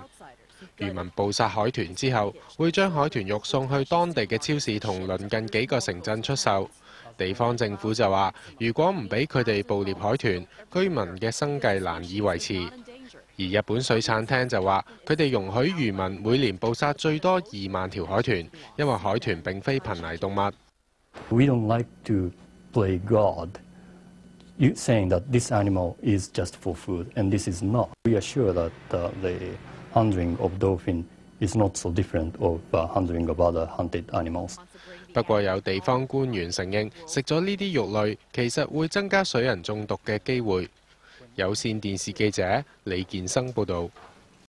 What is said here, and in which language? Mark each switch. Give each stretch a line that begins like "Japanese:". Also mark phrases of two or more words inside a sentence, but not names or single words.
Cantonese: 漁民捕殺海豚之後，會將海豚肉送去當地嘅超市同鄰近幾個城鎮出售。地方政府就話，如果唔俾佢哋捕獵海豚，居民嘅生計難以維持。而日本水產廳就話，佢哋容許漁民每年捕殺最多2萬條海豚，因為海豚並非瀕危動物。
English: We don't like to play God, saying that this animal is just for food, and this is not. We are sure that the handling of dolphin is not so different of handling of other hunted animals.
Cantonese: 不過有地方官員承認，食咗呢啲肉類其實會增加水銀中毒嘅機會。有線電視記者李建生報導。